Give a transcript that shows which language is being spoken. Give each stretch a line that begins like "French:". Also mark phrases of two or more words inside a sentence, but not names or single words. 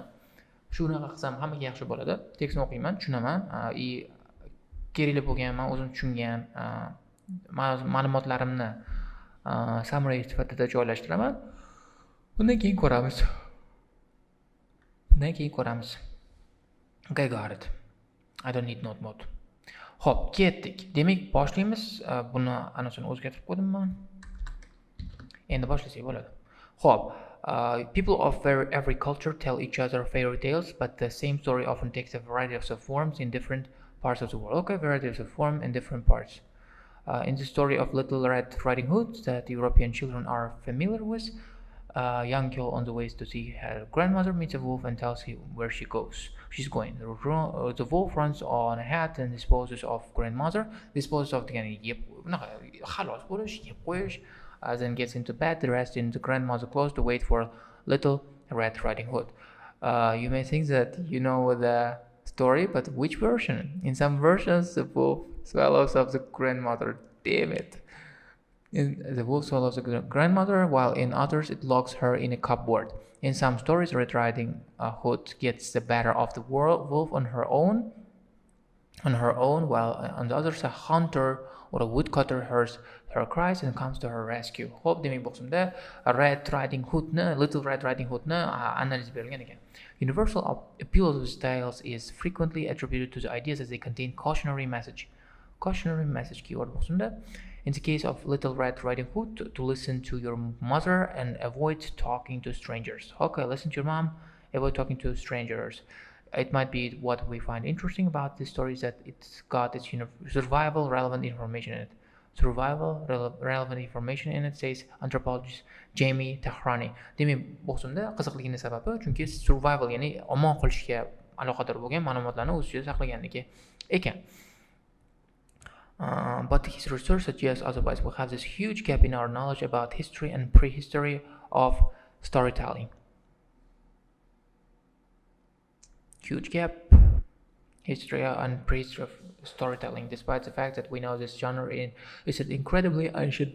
Uzbek: Shunaqa qilsam hammaga yaxshi bo'ladi. Tekstni o'qiyman, tushunaman. Kerakli bo'lgan, men o'zim tushungan ma'lumotlarimni summary sifatida joylashtiraman. Undan keyin ko'ramiz.
English: Okay, got it. I don't need note mode.
Uzbek: Xo'p, ketdik. Demak, boshlaymiz. Buni anonsini o'zgartirib qo'ydim men. Endi boshlasak bo'ladi. Xo'p,
English: people of every culture tell each other fairy tales, but the same story often takes a variety of forms in different parts of the world. Okay, varieties of form in different parts. In the story of Little Red Riding Hood that European children are familiar with, a young girl on the way to see her grandmother meets a wolf and tells him where she's going. The wolf runs on ahead and disposes of grandmother. Disposes of
Uzbek: degani xalos bo'lish, yeb qo'yish.
English: Then gets into bed, dressed in the grandmother's clothes to wait for Little Red Riding Hood. You may think that you know the story, but which version? In some versions, the wolf swallows up the grandmother. Damn it. The wolf swallows the grandmother, while in others it locks her in a cupboard. In some stories, Red Riding Hood gets the better of the wolf on her own, while on the others a hunter or a woodcutter hears her cries and comes to her rescue.
Uzbek: Hope demak bu qismda
English: Little Red Riding Hoodni
Uzbek: analiz berilgan ekan.
English: Universal appeal of these tales is frequently attributed to the ideas as they contain cautionary message. Cautionary message keyword
Uzbek: bu qismda.
English: In the case of Little Red Riding Hood, to listen to your mother and avoid talking to strangers. Okay, listen to your mom, avoid talking to strangers. It might be what we find interesting about this story is that it's got its survival relevant information in it. Relevant information in it, says anthropologist Jamie Tahlil.
Uzbek: Demak, bu qismda qiziqligini sababi chunki survival, ya'ni omon qolishga aloqador bo'lgan ma'lumotlarni o'z ichida saqlaganligi ekan.
English: But his research suggests otherwise. We have this huge gap in our knowledge about history and prehistory of storytelling. Huge gap, history and prehistory of storytelling, despite the fact that we know this genre is an incredibly ancient.